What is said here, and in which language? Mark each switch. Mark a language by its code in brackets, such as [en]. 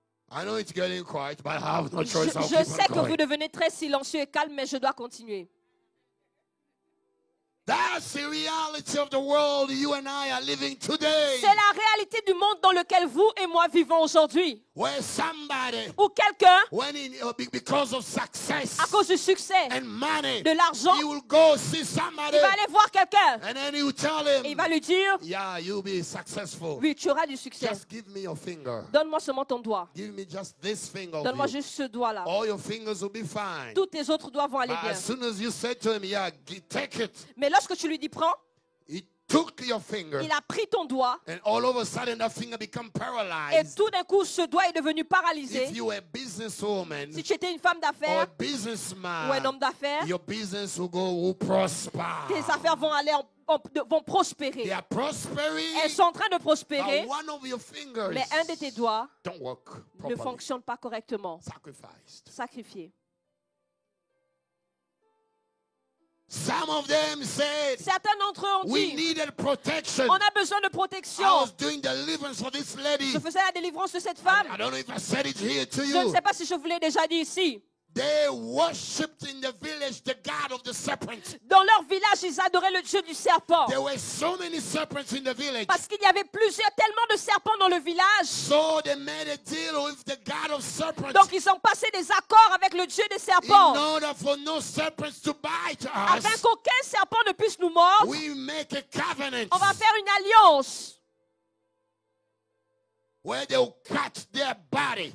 [en] I know it's getting quiet, but I have no choice. I'll [fr] Je [en] keep [fr] sais [en] on [fr] que [en] going. [fr] vous devenez très silencieux et calme, mais je dois continuer. [en] That's the reality of the world you and I are living today. [fr] C'est la réalité du monde dans lequel vous et moi vivons aujourd'hui. [en] Where somebody, [fr] Où quelqu'un, [en] because of success [fr] à cause du succès, [en] and money, [fr] de l'argent, [en] he will go see somebody [fr] il va aller voir quelqu'un [en] and then he will tell [fr] et [en] him, [fr] il va lui dire, [en] yeah, you'll be successful. [fr] oui, tu auras du succès. [en] Just give me your finger. [fr] Donne-moi seulement ton doigt. [en] Give me just this finger. [fr] Donne-moi juste ce doigt-là. [en] All your fingers will be fine. [fr] Tous tes autres doigts vont aller [en] But [fr] bien. [en] as soon as you said to him, yeah, take it, [fr] Mais lorsque tu lui dis prends, [en] he took your finger [fr] il a pris ton doigt [en] and all of a sudden that finger become [fr] et [en] paralyzed. [fr] tout d'un coup, ce doigt est devenu paralysé. [en] If you were a businesswoman [fr] Si tu étais une femme [en] or a [fr] d'affaires ou un [en] businessman, [fr] homme d'affaires, [en] your business will prosper. [fr] tes affaires vont aller vont prospérer. [en] They are prospering, [fr] Elles sont en train de prospérer, [en] but one of your fingers [fr] mais un de tes doigts [en] don't work [fr] ne [en] properly. [fr] fonctionne pas correctement. [en] Sacrificed. [fr] Sacrifié. [en] Some of them said, [fr] Certains d'entre eux ont [en] we [fr] dit, [en] needed protection. [fr] on a besoin de [en] I [fr] protection. [en] was doing deliverance for this lady. [fr] Je faisais la délivrance de cette femme. [en] I don't know if I said it here to [fr] Je ne [en] you. [fr] sais pas si je vous l'ai déjà dit ici. [en] They worshipped in the village the god of the serpent. [fr] Dans leur village, ils adoraient le dieu du serpent. [en] There were so many serpents in the village. [fr] Parce qu'il y avait tellement de serpents dans le village. [en] So they made a deal with the god of serpents. [fr] Donc ils ont passé des accords avec le dieu des [en] In [fr] serpents. [en] order for no serpents to bite [fr] Afin [en] us, [fr] qu'aucun serpent ne puisse nous mordre, [en] we make a covenant [fr] on va faire une alliance. [en] where they will cut their body